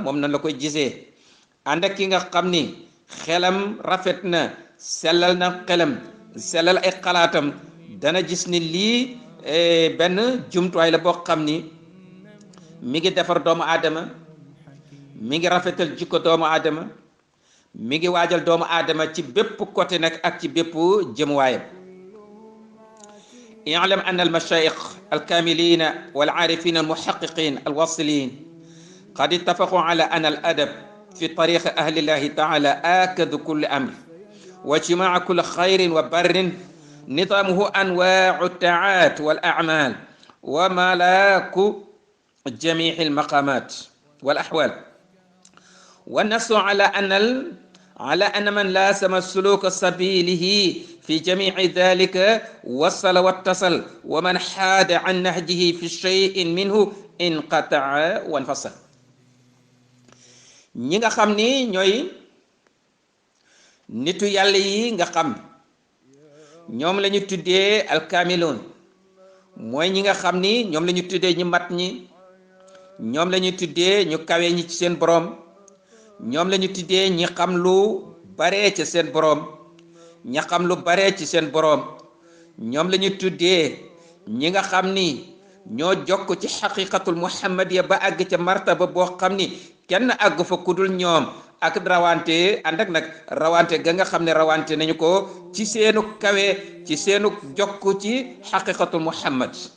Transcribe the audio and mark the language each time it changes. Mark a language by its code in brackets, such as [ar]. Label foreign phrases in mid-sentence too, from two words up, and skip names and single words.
[wo] moom nan la koy gisee ànd ak ki nga xam ni xelam rafet na, sellal na xelam, sellal ay xalaatam, dana gis ni lii benn jumtuwaay la boo xam ni mi ngi defar doomu aadama, mi ngi rafetal jikko doomu aadama, mi ngi waajal doomu aadama ci bépp côté nag ak ci bépp jëmuwaayam. [ar] اعلم أن المشايخ الكاملين والعارفين المحققين الواصلين قد اتفقوا على أن الأدب في طريق أهل الله تعالى آكد كل أمر واجتماع كل خير وبر نظامه أنواع الطاعات والأعمال وملاك جميع المقامات والأحوال. والنص على أن من لازم سلوك سبيله في جميع ذلك وصل واتصل ومن حاد عن نهجه في شيء منه انقطع وانفصل. [wo] ñi nga xam ni ñooy nitu yàlla yi nga xam ñoom la ñu tuddee alkaamiloon, mooy ñi nga xam ni ñoom la ñu tuddee ñu mat ñi, ñoom la ñu tuddee ñu kawe ñi ci seen boroom, ñoom la ñu tuddee ñi xam lu bare ci seen boroom, ña xam lu bare ci seen boroom, ñoom la ñu tuddee ñi nga xam ni ñoo jokk ci [ar] الحقيقة المحمدية [wo] ba àgg ca martaba boo xam ni kenn àgg fa kudul ñoom, ak rawante ànd ak nag rawante ga nga xam ne rawante nañu ko ci seenu kawe, ci seenu jokk ci [ar] حقيقة محمد.